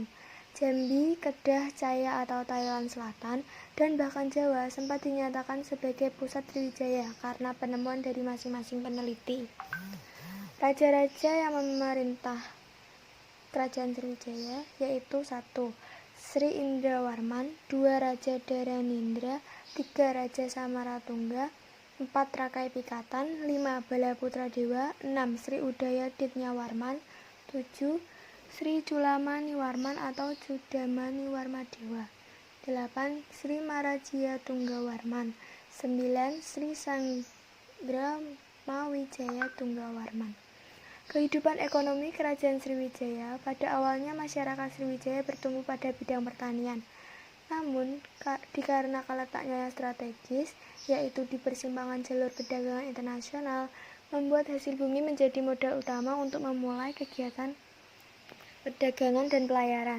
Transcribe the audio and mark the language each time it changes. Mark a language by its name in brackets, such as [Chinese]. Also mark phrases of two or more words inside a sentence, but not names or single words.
[Indonesian] Jambi, Kedah, Caya atau Thailand Selatan, dan bahkan Jawa sempat dinyatakan sebagai pusat Sriwijaya karena penemuan dari masing-masing peneliti. Raja-raja yang memerintah Kerajaan Sriwijaya yaitu 1. Sri Indrawarman, 2. Raja Dharanindra, 3. Raja Samaratungga, 4. Rakai Pikatan, 5. Balaputra Dewa, 6. Sri Udaya Dityawarman, 7. Sri Culamaniwarman atau Cudamaniwarma Dewa, 8. Sri Marajia Tunggawarman, 9. Sri Sanggra Mawijaya Tunggawarman. Kehidupan ekonomi Kerajaan Sriwijaya. Pada awalnya masyarakat Sriwijaya bertumbuh pada bidang pertanian. Namun, dikarenakan letaknya yang strategis, yaitu di persimpangan jalur perdagangan internasional, membuat hasil bumi menjadi modal utama untuk memulai kegiatan perdagangan dan pelayaran.